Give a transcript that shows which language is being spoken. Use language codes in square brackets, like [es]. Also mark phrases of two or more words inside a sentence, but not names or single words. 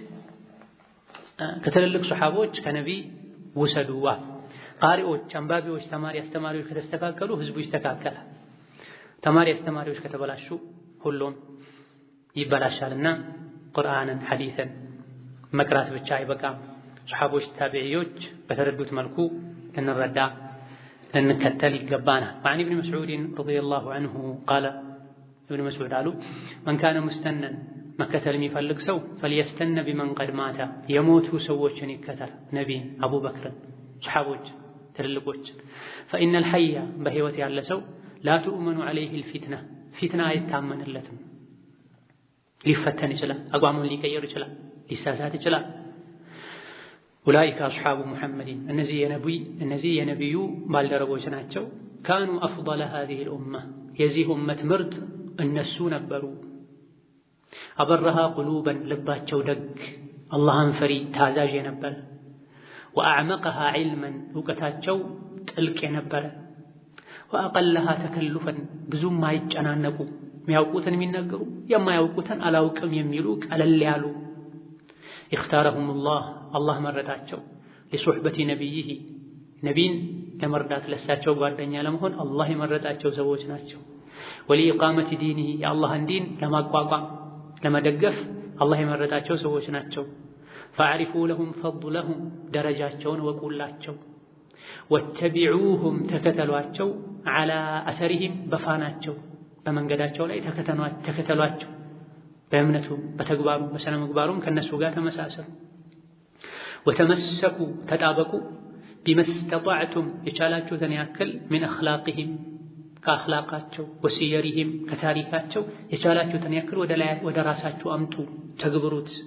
[am] ከትልልቅ ሱሐቦች ከነቢይ ውሰዱዋ። ቃሪዎች አንባቢዎች ተማሪ አስተማሪዎች ከተስተካከሉ ህዝቡ ይስተካከላል። ተማሪ አስተማሪዎች ከተበላሹ ሁሉም ይበላሻልና ቁርአንን ሐዲስን መቅራት ብቻ አይበቃም። ሱሐቦች ታቢዒዎች በተረዱት መልኩ ልንረዳ ልንከተል ይገባናል። [ar] وعن ابن مسعود رضي الله عنه قال ابن مسعود [am] አሉ [ar] من كان مستنا [am] መከተል የሚፈልግ ሰው [ar] فليستن بمن قد مات [am] የሞቱ ሰዎችን ይከተል። ነቢይን፣ አቡበክርን፣ ሱሐቦች ትልልቆች [ar] فإن الحي [am] በህይወት ያለ ሰው [ar] لا تؤمن عليه الفتنة [am] ፊትና አይታመንለትም። ሊፈተን ይችላል፣ አቋሙን ሊቀይር ይችላል፣ ሊሳሳት ይችላል። [ar] أولئك أصحاب محمد [am] እነዚህ የነቢዩ ባልደረቦች ናቸው። [ar] كانوا أفضل هذه الأمة [am] የዚህ ኡመት ምርጥ እነሱ ነበሩ። [ar] أبرها قلوبا [am] ልባቸው ደግ አላህን ፈሪ ታዛዥ የነበረ [ar] وأعمقها علما [am] እውቀታቸው ጥልቅ የነበረ [ar] وأقلها تكلفا [am] ብዙም አይጨናነቁ የሚያውቁትን የሚናገሩ የማያውቁትን አላውቅም የሚሉ ቀለል ያሉ [ar] اختارهم الله [am] መረጣቸው [ar] لصحبة نبيه [am] ነቢይን ለመርዳት ለሳቸው ጓደኛ ለመሆን አላህ የመረጣቸው ሰዎች ናቸው። [ar] ولإقامة دينه [am] የአላህን ዲን ለማቋቋም ለመደገፍ አላህ የመረጣቸው ሰዎች ናቸው። [ar] فاعرفوا لهم فضلهم [am] ደረጃቸውን ወቁላቸው። واتبعوهم ተከተሏቸው [ar] على أثرهم [am] በፋናቸው በመንገዳቸው ላይ ተከተሏቸው። በእምነቱ በተግባሩ በሰነ ምግባሩም ከነሱ ጋር ተመሳሰሉ። ወተመሰኩ ተጣበቁ ቢመስተጣዕቱም የቻላችሁትን ያክል [ar] من أخلاقهم [am] ከአኽላቃቸው ወሲየሪህም ከታሪካቸው የቻላችሁትን ያክል ወደ ራሳችሁ አምጡ ተግብሩት።